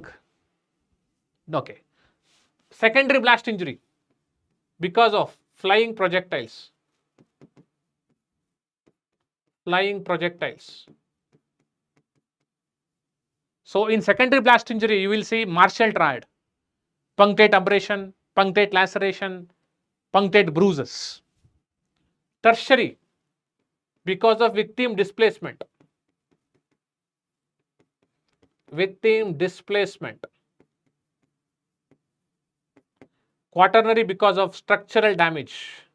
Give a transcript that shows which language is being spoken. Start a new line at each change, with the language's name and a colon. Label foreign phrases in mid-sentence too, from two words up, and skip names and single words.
English: Okay. Secondary blast injury because of flying projectiles. So in secondary blast injury, you will see Marshall triad, punctate abrasion, punctate laceration, punctate bruises. Tertiary because of victim displacement. Quaternary because of structural damage.